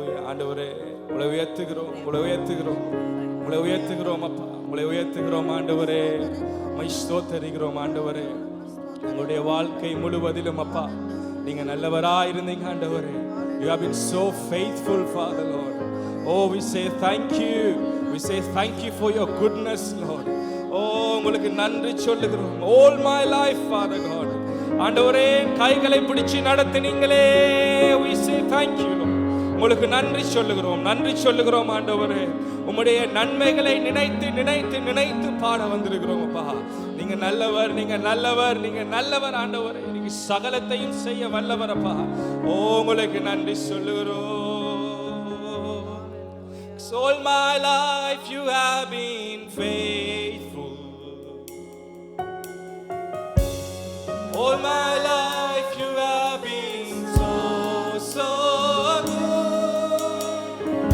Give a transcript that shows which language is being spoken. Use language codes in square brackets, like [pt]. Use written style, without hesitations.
[ta] ஆண்டவரே உங்களை உயர்த்துகிறோம், உங்களை உயர்த்துகிறோம், உங்களை உயர்த்துகிறோம் அப்பா, உங்களை உயர்த்துகிறோம் ஆண்டவரே. மை ஸ்தோத்தரிக்கிறோம் ஆண்டவரே. உங்களுடைய வாழ்க்கை முழுவதிலும் அப்பா நீங்க நல்லவராய் இருந்தீங்க ஆண்டவரே. [en] You have been so faithful, Father Lord. Oh, we say thank you. We say thank you for your goodness, Lord. Oh, [ta] உங்களுக்கு நன்றி சொல்லுகிறோம். [en] All my life, Father God. [ta] ஆண்டவரே கைகளை பிடிச்சு நடத்தினீங்களே. [en] We say thank you, Lord. [ta] உங்களுக்கு நன்றி சொல்லுகிறோம், நன்றி சொல்லுகிறோம் ஆண்டவரே. உம்முடைய நன்மைகளை நினைத்து நினைத்து நினைத்து பாட வந்திருக்கிறோம் அப்பா. நீங்க நல்லவர், நீங்க நல்லவர், நீங்க நல்லவர் ஆண்டவரே. நீங்க சகலத்தையும் செய்ய வல்லவர் அப்பா. ஓ உங்களுக்கு நன்றி சொல்லுகிறோம். [en] All my life you have been faithful. All my life you have been so good.